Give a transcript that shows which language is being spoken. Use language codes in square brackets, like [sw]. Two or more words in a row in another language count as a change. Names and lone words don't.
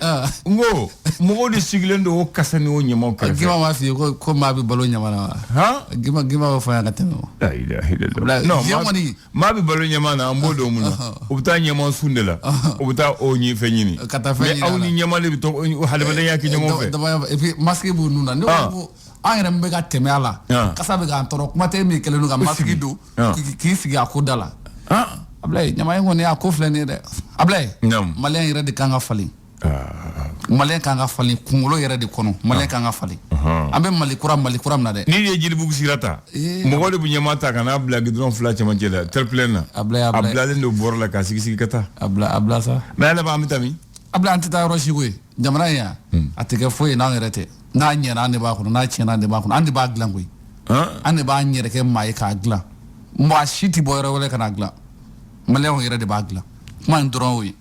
[bm] N ko mɔgɔw de sigilen don o kasa ni o ɲamanw kɛrɛfɛ. Gima m'a f'i ye ko maa bɛ balo ɲaman na wa. Gima bɛ fɔ yan ka tɛmɛ o. Non maa bɛ balo ɲaman na an b'o dɔn mun na u bɛ taa ɲaman sun de la u bɛ taa o fɛn ɲini. Ka taa fɛn ɲini mais aw ni ɲaman de bɛ to hadamadenya kɛ ɲɔgɔn fɛ. [fr] Et puis [bm] masque b'u nun na ne ko an yɛrɛ min bɛ ka tɛmɛ a la kasa bɛ k'an tɔɔrɔ kuma tɛ min kɛlen don ka masque don k'i sigi a ko da la. Ablɛ ɲaman in kɔni a ko filɛ nin ye dɛ Ablɛ Maliyɛn yɛrɛ de kan ka falen. Maliyɛn kan ka falen kunkolo yɛrɛ de kɔnɔ Maliyɛn kan ka falen. An bɛ Mali kura min na dɛ. N'i ye Jelibugu sira ta mɔgɔw de bɛ ɲaman ta ka n'a bila goudron fila cɛmancɛ la terre-pleine na. a bilalen don bɔrɔ la ka sigi ka taa. A bila sa. mais ale b'an bɛ taa min. Ablɛ an tɛ taa yɔrɔ si koyi jamana in yan a tɛ kɛ foyi ye n'an yɛrɛ tɛ. n'a ɲɛna an de b'a kɔnɔ n'a tiɲɛna an de b'a kɔnɔ an de b'a dilan koyi an de b'a ɲɛrɛ kɛ maa ye k'a dilan maa si tɛ bɔ yɔrɔ wɛrɛ ka n'a dilan maliyɛnw yɛrɛ de b'a dilan kuma in dɔrɔn o ye